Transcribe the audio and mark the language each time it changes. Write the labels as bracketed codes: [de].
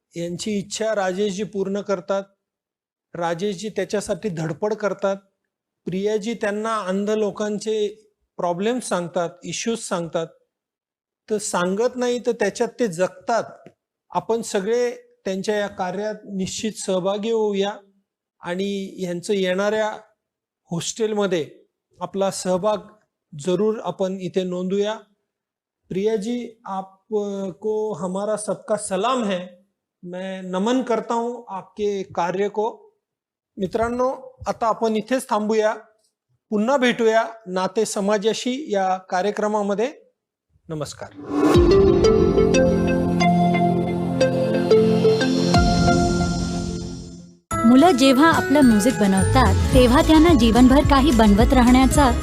[mr] यांची इच्छा राजेशजी पूर्ण करतात, राजेशजी त्याच्यासाठी धडपड करतात, प्रियाजी त्यांना अंध लोकांचे प्रॉब्लेम सांगतात, इश्यूज सांगतात, तर सांगत नाही तर त्याच्यात ते जगतात. आपण सगळे त्यांच्या या कार्यात निश्चित सहभागी होऊया आणि ह्यांचं येणाऱ्या हॉस्टेलमध्ये आपला सहभाग जरूर आपण इथे नोंदूया. [hi] प्रिया जी, आपको हमारा सबका सलाम है. मैं नमन करता हूं आपके कार्य को. [mr] मित्रांनो, आता आपण इथेच थांबूया. पुन्हा भेटूया नाते समाजाशी या कार्यक्रमामध्ये. नमस्कार. मुलं जेव्हा आपलं म्युझिक बनवतात तेव्हा त्यांना जीवनभर काही बनवत राहण्याचा